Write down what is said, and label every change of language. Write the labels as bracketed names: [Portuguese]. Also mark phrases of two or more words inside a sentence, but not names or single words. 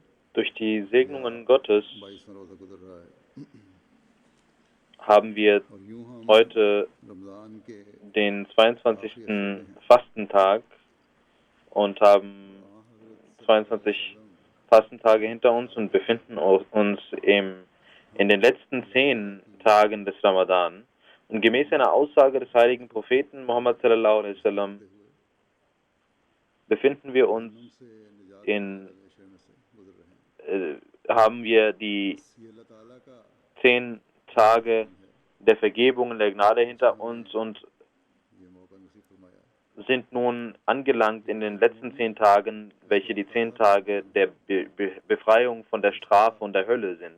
[German] Durch die Segnungen Gottes [Urdu] 22 روزہ گزر رہا ہے [German] haben wir [Urdu] اور یوں ہم [German] heute [Urdu] رمضان کے [German] den 22. Fastentag und haben 22 Fastentage hinter uns und befinden uns in den letzten 10 Tagen des Ramadan. Und gemäß einer Aussage des heiligen Propheten Muhammad [Arabic] صلى الله عليه وسلم [German] befinden wir uns haben wir die 10 Tage der Vergebung und der Gnade hinter uns und sind nun angelangt in den letzten 10 Tagen, welche die 10 Tage der Befreiung von der Strafe und der Hölle sind.